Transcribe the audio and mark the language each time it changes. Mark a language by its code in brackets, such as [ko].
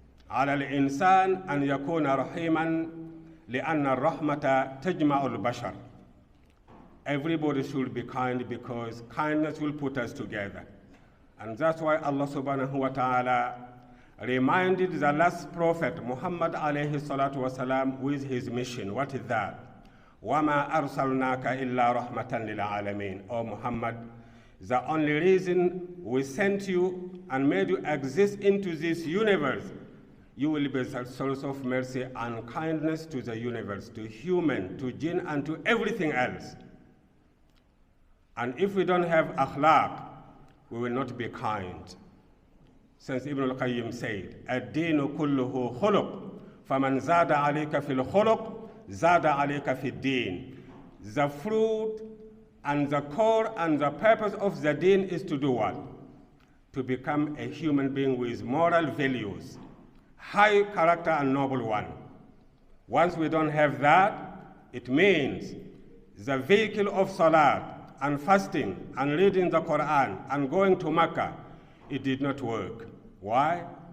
[ar] على الإنسان أن يكون رحيما لأن الرحمة تجمع البشر. [en] Everybody should be kind because kindness will put us together. And that's why Allah subhanahu wa ta'ala reminded the last prophet, Muhammad alayhi salatu wasalam, with his mission. What is that? [ar] وَمَا أَرْسَلْنَاكَ إِلَّا رَحْمَةً لِلْعَالَمِينَ. [en] O Muhammad, the only reason we sent you and made you exist into this universe, you will be the source of mercy and kindness to the universe, to human, to jinn, and to everything else. And if we don't have akhlaq, we will not be kind. Since Ibn al-Qayyim said, [ar] الدين كله خلق فمن زاد عليك في الخلق زاد عليك في الدين. [en] The fruit and the core and the purpose of the deen is to do what? To become a human being with moral values, high character and noble one. Once we don't have that, it means the vehicle of salat and fasting and reading the Quran and going to Mecca, it did not work. Why?